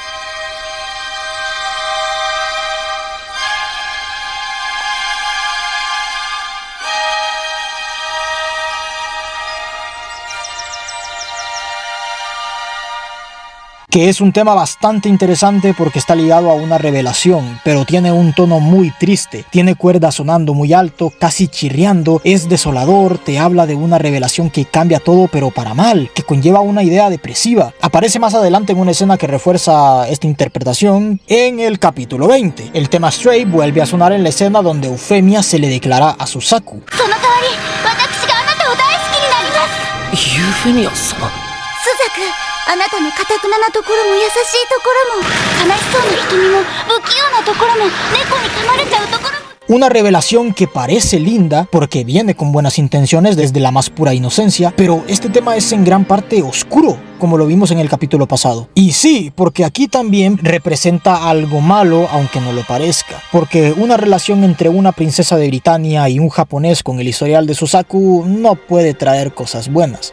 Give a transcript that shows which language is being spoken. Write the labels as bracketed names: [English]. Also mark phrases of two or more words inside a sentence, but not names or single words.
[Spanish] Que es un tema bastante interesante porque está ligado a una revelación, pero tiene un tono muy triste, tiene cuerdas sonando muy alto, casi chirriando, es desolador, te habla de una revelación que cambia todo pero para mal, que conlleva una idea depresiva. Aparece más adelante en una escena que refuerza esta interpretación en el capítulo 20. El tema Stray vuelve a sonar en la escena donde Eufemia se le declara a Suzaku. Eufemia-sama. [Japanese] あなたの堅くななところも優しいところも悲しそうな瞳も不器用なところも猫に噛まれちゃうところも [Spanish] Una revelación que parece linda porque viene con buenas intenciones desde la más pura inocencia, pero este tema es en gran parte oscuro, como lo vimos en el capítulo pasado. Y sí, porque aquí también representa algo malo, aunque no lo parezca, porque una relación entre una princesa de Britannia y un japonés con el historial de Suzaku no puede traer cosas buenas.